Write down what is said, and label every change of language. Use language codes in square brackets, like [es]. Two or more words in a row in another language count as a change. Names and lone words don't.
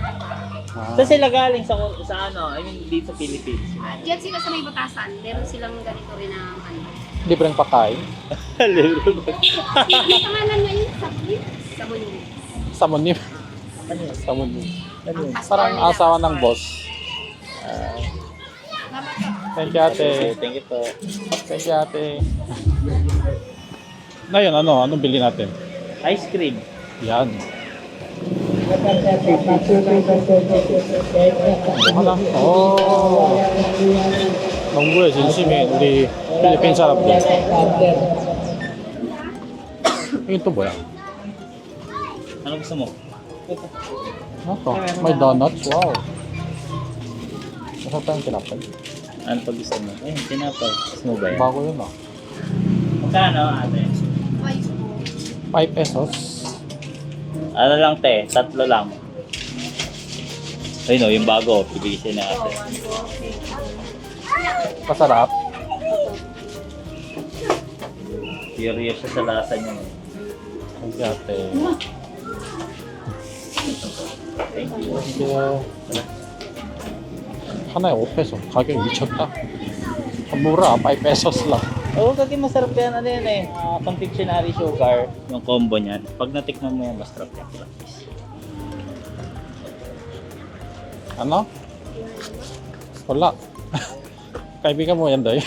[tl] saan sila galing sa ano? [en] I mean, [tl] dito sa Philippines. At yan sila sa may batasan, meron silang ganito rin ang ano. Libreng pakain. Ang pangalan ngayon, sabon. [ko] 사모님. [tl] Ano yun? [ko] 사모님. [tl] Ano yun? Parang asawa ng boss. [en] Thank you ate. Thank you po. Thank you ate. [tl] Ngayon, anong bili natin? [en] Ice cream. [tl] Yan. [ko] 하나? 농구의 진심인 우리 필리핀 사람들. 이게 또 뭐야? [tl] Ano gusto mo? Ano to? May donuts? Wow. Masarap tayong tinapay. Ano pa gusto mo? Eh, tinapay. Gusto mo ba yan? Bago yun ah. Magkano, ate? 5 pesos. Ano lang, te? 3 lang. Ayun o, yung bago. Pilisin na ate. Masarap. Curious siya sa lasa niya. [en] Thank you ate. Thank you. Thank you. [ko] 하나에 5페소. 가격 미쳤다. [tl] mura, 5 pesos lang. Oo, kasi masarap yan. Ano yan eh. [en] Confectionery sugar. [tl] Yung combo niyan. Pag natikman mo yan, masarap yan. Ano? Wala. Kaibigan mo yan, Day.